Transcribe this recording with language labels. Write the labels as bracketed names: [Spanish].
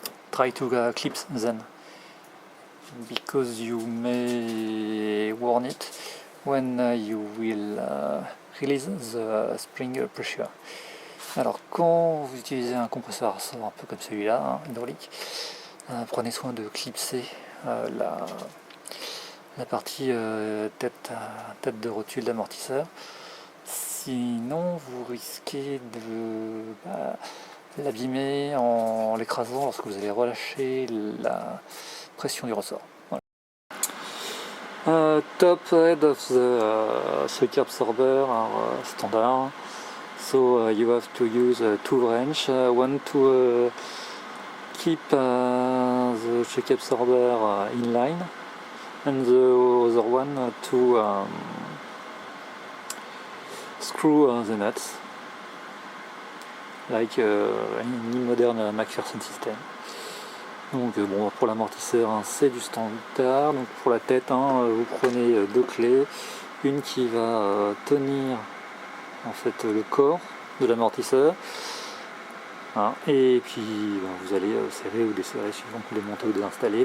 [English] Try to clip them, because you may warn it when you will release the spring pressure. [French] Alors quand vous utilisez un compresseur à ressort un peu comme celui-là, hein, hydraulique, prenez soin de clipser la partie tête de rotule d'amortisseur. Sinon vous risquez de l'abîmer en l'écrasant lorsque vous allez relâcher la pression du ressort. Voilà. [English] Top head of the shock absorber are standard, so you have to use two wrench, one to keep the shock absorber in line, and the other one to screw the nuts, like any modern McPherson system. [French] Donc bon, pour l'amortisseur, hein, c'est du standard. Donc pour la tête, hein, vous prenez deux clés, une qui va tenir en fait le corps de l'amortisseur, hein, et puis vous allez serrer ou desserrer suivant que vous les montez ou désinstaller.